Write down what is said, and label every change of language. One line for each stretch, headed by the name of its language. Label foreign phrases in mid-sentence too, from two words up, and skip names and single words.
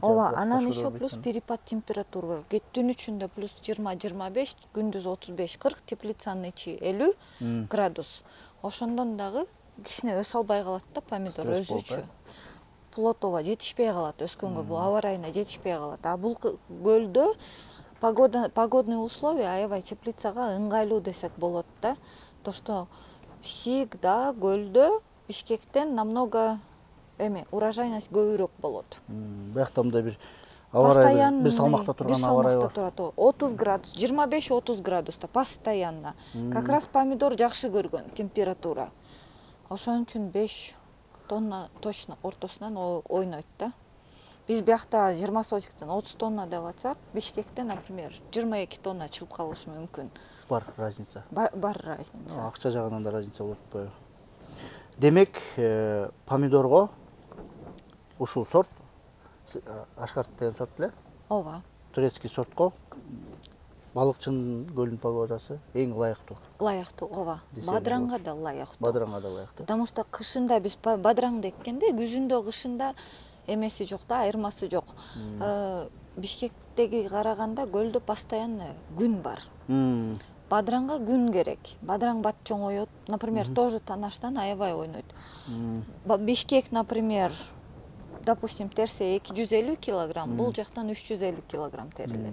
Kyrgyz: Ооба, анан
Russian: еще плюс перепад температура
Kyrgyz: бар. Түн ичинде +20-25, күндүз 35-40, теплицанын ичи 50 градус. Ошондон дагы кичине өсө албай калат да помидор Стресс болуп, өзүчө. Плотова жетишпей калат, өскөнгө бул аба ырайына жетишпей калат. А бул көлдө
Russian: погодные условия
Kyrgyz: аябай теплицага ыңгайлуу десек болот да.
Russian: То, что всегда
Kyrgyz: көлдө Бишкектен
Russian: намного урожайность
Kyrgyz: көбүрөөк болот. Биякта мындай бир аба ырайы бир салмакта турган аба ырайы бар. Турат, 30 градус, 25-30 градуста постоянно.
Russian: Как раз
Kyrgyz: помидор жакшы көргөн температура. Ошон үчүн 5 тонна точно ортосунан ойнойт да. Биз биякта 20 сотиктен 30 тонна деп атсак, Бишкекте, например, 22 тонна чыгып калышы мүмкүн. Бар разница. Бар разница. Акча жагынан да разница болуп атпайбы? Демек, помидорго ушул сорт, Ашкарт деген сорт беле? Ооба. Турецкий сортко балыкчынын көлүнүн погодасы эң ылайыктуу. Лайыктуу, ооба. Бадыранга да лайыктуу. Бадыранга да лайыктуу.
Russian: Потому что
Kyrgyz: кышында биз бадыраңды эккенде, күзүндө, кышында эмеси жок да, айырмасы жок. Бишкектеги караганда көлдө постоянно күн бар. Бадыранга күн керек. Бадыраң бат чоңойот.
Russian: Например, тоже
Kyrgyz: танаштан аябай ойнойт. Бишкек,
Russian: например, допустим,
Kyrgyz: терсе 250 килограмм, бул жактан 350 килограмм терилет.